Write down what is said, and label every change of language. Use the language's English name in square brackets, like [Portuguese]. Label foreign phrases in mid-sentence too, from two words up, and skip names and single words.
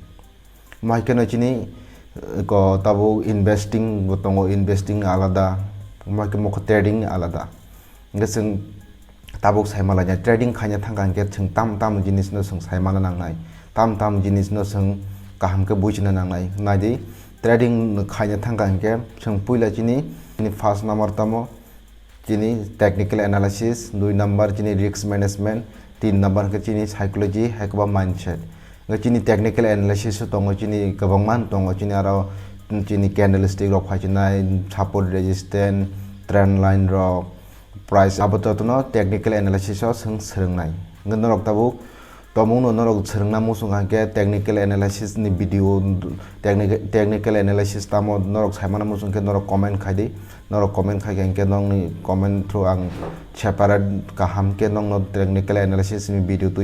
[Kok Borok] mai keno chini ko tabo investing tongo investing alada mai ke moko trading alada ge sing tabo saimala ja trading khanya thangkan ke chung tam jinis no sung saimala nangnai tam jinis no sung kaham ke buchina nangnai naidi trading khanya thangkan ke sung puila chini [English] first number [Kok Borok] tamo chini [English] technical analysis [Kok Borok] 2 number chini [English] risk management [Kok Borok] 3 number ke chini psychology hakba mindset ge chini [English] technical analysis [Kok Borok] tongo chini kabangman tongo chini aro chini candlestick rok phajinai [English] support resistance trend line [Kok Borok] rok price abotono [English] technical analysis [Kok Borok] o sung srungnai ngon rok tabu tomung no norok srungna musung ke [English] technical analysis [Kok Borok] ni video [English] technical analysis [Kok Borok] tamo norok saimana musung ke norok comment khaidi norok comment khai ke nong ni [English] comment through [Kok Borok] ang separate kaham ke nong no [English] technical analysis [Kok Borok] ni video tui